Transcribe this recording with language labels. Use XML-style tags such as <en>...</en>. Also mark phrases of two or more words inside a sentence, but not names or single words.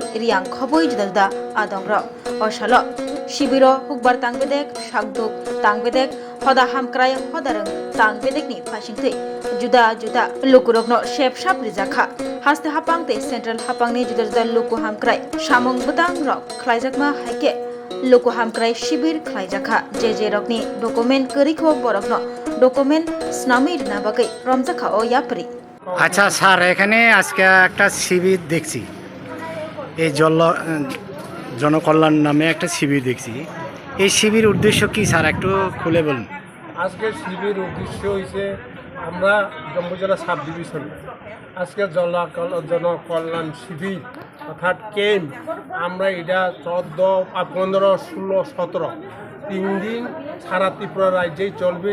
<trp>रियांग खबoi जुदा आदंग्र अशालो शिबिरो हुकबार तांगबेदेक शागदुक तांगबेदेक हदा हामक्राय हदारं तांगबेदेकनि फासिंथै जुदा जुदा लुकुरकनो शेप साप रिजाखा हास्ते हापांते सेंट्रल हापांनि जुदा जुदा लुकु हामक्राय सामुं बुतां रक खलायजाकमा हाइके लुकु हामक्राय शिबिर खलायजाखा जे रकनि डकुमेंट करिखो बरकनो डकुमेंट स्नामिर ना बागै रमजाखा ओ यापरि।</trp> <bn>আচ্ছা স্যার, এখানে আজকে একটা শিবির দেখছি, এই জনকল্যাণ নামে একটা শিবির দেখছি। এই শিবির উদ্দেশ্য কি স্যার, একটু খুলে বলুন। আজকে শিবির উদ্দেশ্য হয়েছে আমরা জম্মু জেলা সাব ডিভিশন আজকে জনকল্যাণ শিবির অর্থাৎ ক্যাম্প আমরা এটা 14, 15, 16, 17 3 দিন সারা ত্রিপুরা রাজ্যেই চলবে।</bn>